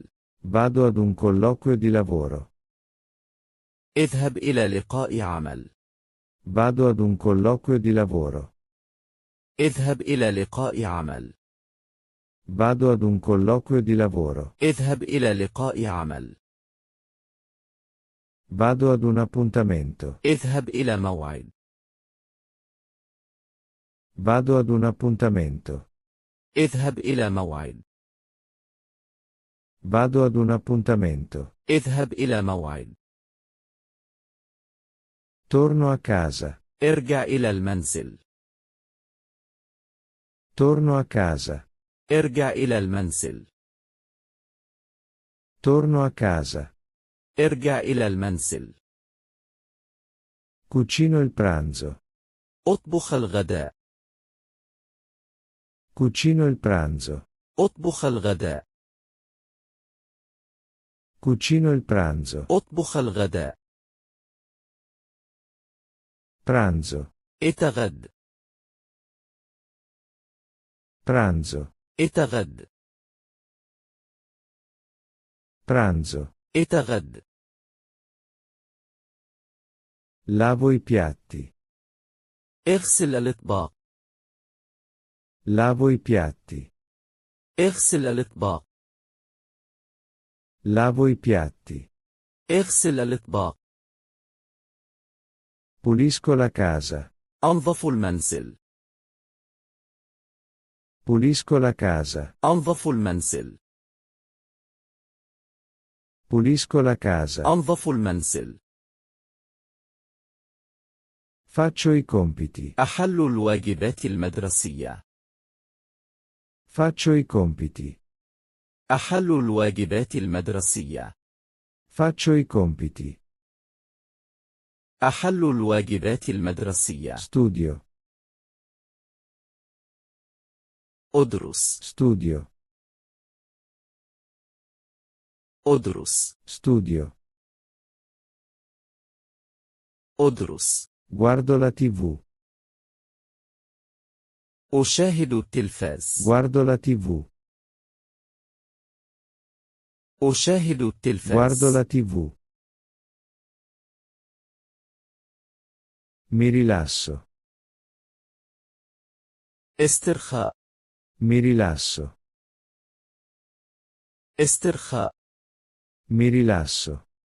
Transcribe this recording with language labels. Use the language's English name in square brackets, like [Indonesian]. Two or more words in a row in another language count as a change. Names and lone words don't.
[Italian] Vado ad un colloquio di lavoro. [Arabic] اذهب إلى لقاء عمل. [Italian] Vado ad un colloquio di lavoro. [Arabic] اذهب إلى لقاء عمل. [Italian] Vado ad un colloquio di lavoro. [Arabic] اذهب إلى لقاء عمل. [Italian] Vado ad un appuntamento. [Arabic] اذهب إلى موعد. [Italian] Vado ad un appuntamento. [Arabic] اذهب إلى موعد. [Italian] Vado ad un appuntamento. [Arabic] اذهب إلى موعد. [Italian] Torno a casa. [Arabic] ارجع إلى المنزل. [Italian] Torno a casa. [Arabic] ارجع إلى المنزل. [Italian] Torno a casa. [Arabic] ارجع إلى المنزل. [Italian] Cucino il pranzo. [Arabic] اطبخ الغداء. [Italian] Cucino il pranzo. [Arabic] اطبخ الغداء. [Italian] Cucino il pranzo. [Arabic] اطبخ الغداء. [Italian] Pranzo. [Arabic] اتغد. [Italian] Pranzo. [Arabic] اتغد. [Italian] Pranzo. [Arabic] اتغد. [Italian] Lavo i piatti. [Arabic] اغسل الأطباق. [Italian] Lavo i piatti. [Arabic] اغسل الأطباق. [Italian] Lavo i piatti. [Arabic] اغسل الأطباق. [Italian] Pulisco la casa. [Arabic] أنظف المنزل. [Italian] Pulisco la casa. [Arabic] أنظف المنزل. [Italian] Pulisco la casa. [Arabic] أنظف المنزل. [Italian] Faccio i compiti. [Arabic] أحل الواجبات المدرسية. [Italian] Faccio i compiti. [Arabic] أحل الواجبات المدرسية. [Italian] Faccio i compiti. [Arabic] أحل الواجبات المدرسية. [Italian] Studio. [Arabic] أدرس. [Italian] Studio. [Arabic] أدرس. [Italian] Studio. [Arabic] أدرس. [Italian] Guardo la TV. [Arabic] أشاهد التلفاز. [Italian] Guardo la TV. [Arabic] أشاهد التلفاز. [Italian] Guardo la TV. Mi rilasso. [Arabic] استرخاء. [Italian] Mi rilasso. [Arabic] استرخاء. [Italian] Mi rilasso.